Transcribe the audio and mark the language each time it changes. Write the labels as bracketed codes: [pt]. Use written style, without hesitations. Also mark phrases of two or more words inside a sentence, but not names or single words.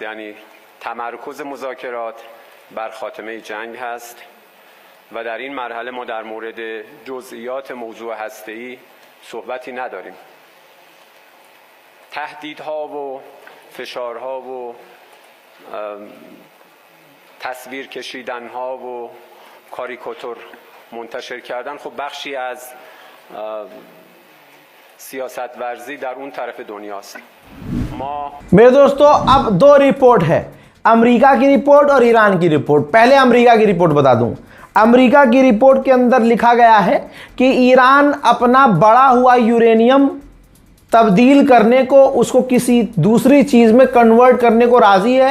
[fa] یعنی تمرکز مذاکرات بر خاتمه جنگ هست و در این مرحله ما در مورد جزئیات موضوع هسته‌ای صحبتی نداریم. تهدیدها و فشارها و تصویر کشیدنها و کاریکاتور منتشر کردن خب بخشی از سیاست ورزی در اون طرف دنیاست. ما [hi] मेरे दोस्तों अब दो रिपोर्ट है, अमेरिका की रिपोर्ट और ईरान की रिपोर्ट। पहले अमेरिका की रिपोर्ट बता दूं। अमेरिका की रिपोर्ट के अंदर लिखा गया है कि ईरान अपना बढ़ा हुआ यूरेनियम तब्दील करने को, उसको किसी दूसरी चीज में कन्वर्ट करने को राजी है।